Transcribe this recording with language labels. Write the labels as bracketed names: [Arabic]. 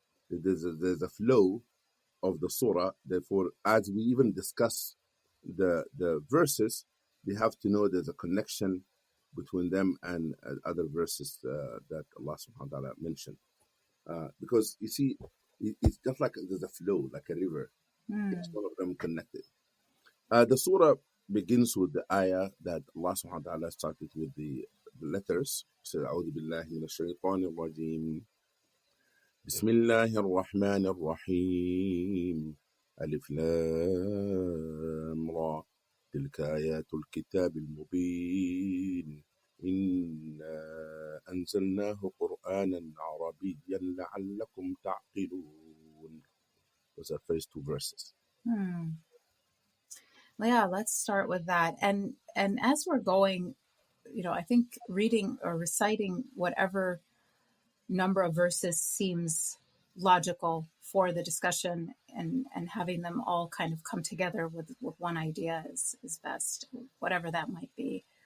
[English] There's a flow of the surah. Therefore, as we even discuss the verses, they have to know there's a connection between them and other verses that Allah subhanahu wa ta'ala mentioned. Because you see, it's just like there's a flow, like a river. It's all of them connected. The surah begins with the ayah that Allah subhanahu wa ta'ala started with the letters. [Arabic] So, أعوذ بالله من الشيطان الرجيم. بسم الله الرحمن الرحيم. ألف لام را. تلك آيات الكتاب المبين. إنا أنزلناه قرآنا عربيا لعلكم تعقلون. [English] Those are first two verses. Yeah, let's start with that. And as we're going, I think reading or reciting whatever number of verses seems logical for the discussion, and having them all kind of come together with one idea is best, whatever that might be.